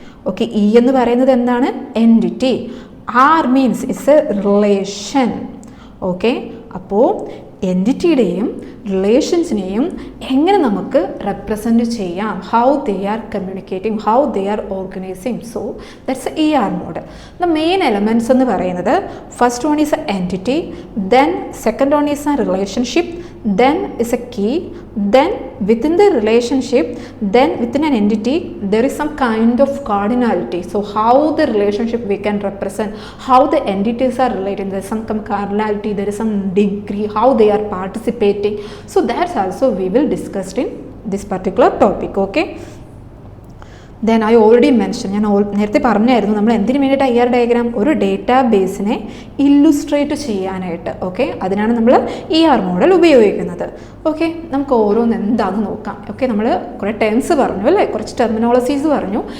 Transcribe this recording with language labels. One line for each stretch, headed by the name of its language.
Malayalam: Okay, E എന്ന് പറയുന്നത് എന്താണ്, entity.
English: R means it's a relation.
Malayalam: Okay, അപ്പോൾ എൻറ്റിറ്റിയുടെയും റിലേഷൻസിനെയും എങ്ങനെ നമുക്ക് റെപ്രസെൻറ്റ് ചെയ്യാം,
English: How they are communicating, how they are organizing. So that's a ER model. The main elements
Malayalam: എന്ന് പറയുന്നത്
English: First one is a entity, then second one is a relationship, then is a key, then within the relationship, then within an entity there is some kind of cardinality. So how the relationship we can represent, how the entities are related, there is some cardinality, there is some degree, how they are participating. So that's also we will discuss in this particular topic. Okay, then I already mention,
Malayalam: ഞാൻ നേരത്തെ പറഞ്ഞായിരുന്നു നമ്മൾ എന്തിനു വേണ്ടിയിട്ട് ER diagram, ഒരു ഡേറ്റാബേസിനെ illustrate ചെയ്യാനായിട്ട്. Okay, അതിനാണ് നമ്മൾ ER മോഡൽ ഉപയോഗിക്കുന്നത്. ഓക്കെ, നമുക്ക് ഓരോന്ന് എന്താണെന്ന് നോക്കാം. ഓക്കെ, നമ്മൾ കുറേ ടേംസ് പറഞ്ഞു അല്ലേ, കുറച്ച് ടെർമിനോളജീസ് പറഞ്ഞു.